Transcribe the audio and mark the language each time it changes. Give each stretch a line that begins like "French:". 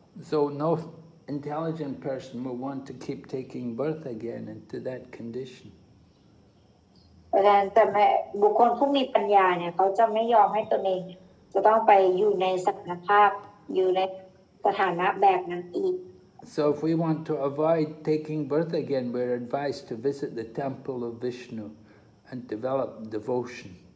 English: So no intelligent person will want to keep taking birth again into that condition.
Thai: แต่บุคคลผู้มีปัญญาเนี่ยเขาจะไม่ยอมให้ตนเองจะต้องไปอยู่ในสถานภาพอยู่ในสถานะแบบนั้นอีก
English: So if we want to avoid taking birth again, we're advised to visit the temple of Vishnu and develop devotion.